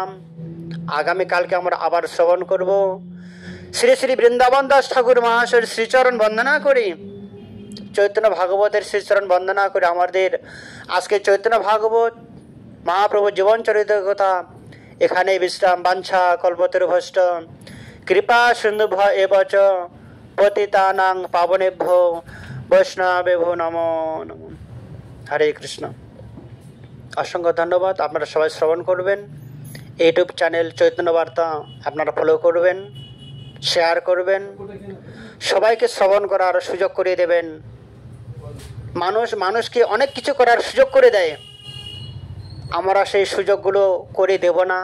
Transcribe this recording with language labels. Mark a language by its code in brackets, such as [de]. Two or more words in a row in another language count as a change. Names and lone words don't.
[bn] আগামীকালকে আমরা আবার শ্রবণ করব। শ্রী শ্রী বৃন্দাবন দাস ঠাকুর মহাশয়ের শ্রীচরণ বন্দনা করি, চৈতন্য ভাগবতের শ্রীচরণ বন্দনা করে আমাদের আজকে চৈতন্য ভাগবত মহাপ্রভু জীবন চরিত কথা এখানে বিশ্রাম। [sa] বাঞ্ছা কল্পতরুভ্যশ্চ কৃপা সিন্ধুভ্য এব চ পতিতানাং পাবনেভ্যো বৈষ্ণবেভ্যো নমো নমঃ। [bn] হরে কৃষ্ণ। অসংখ্য ধন্যবাদ। আপনারা সবাই শ্রবণ করবেন। ইউটিউব চ্যানেল চৈতন্য বার্তা আপনারা ফলো করবেন, শেয়ার করবেন, সবাইকে শ্রবণ করার সুযোগ করে দেবেন। মানুষকে অনেক কিছু করার সুযোগ করে দেয়, আমরা সেই সুযোগগুলো করে দেব না।